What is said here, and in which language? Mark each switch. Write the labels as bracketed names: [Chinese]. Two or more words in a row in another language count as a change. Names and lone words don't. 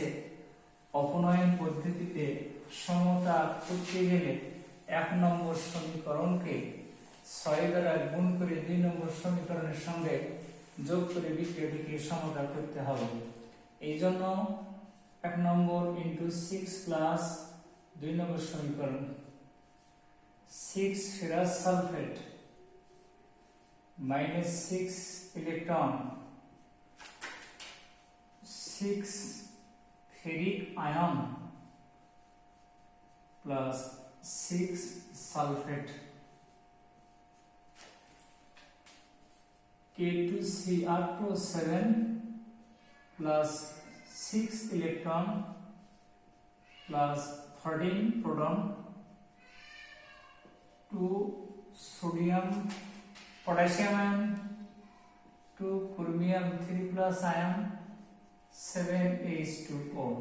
[Bangla] অপনয়ন পদ্ধতিতে সমতা করতে গেলে 1 নম্বর সমীকরণকে 6 দ্বারা গুণ করে 2 নম্বর সমীকরণের সঙ্গে যোগ করে বিক্রিয়াটিকে সমতা করতে হবে। এই জন্য 1 নম্বর ইন্টু 6 প্লাস 2 নম্বর সমীকরণ 6 [English] ferrous sulphate minus 6 electron 6 ferric ion plus 6 sulfate K2Cr2 7 plus 6 electron plus 13 proton 2 sodium potassium ion 2 chromium 3 plus ion 7H2O.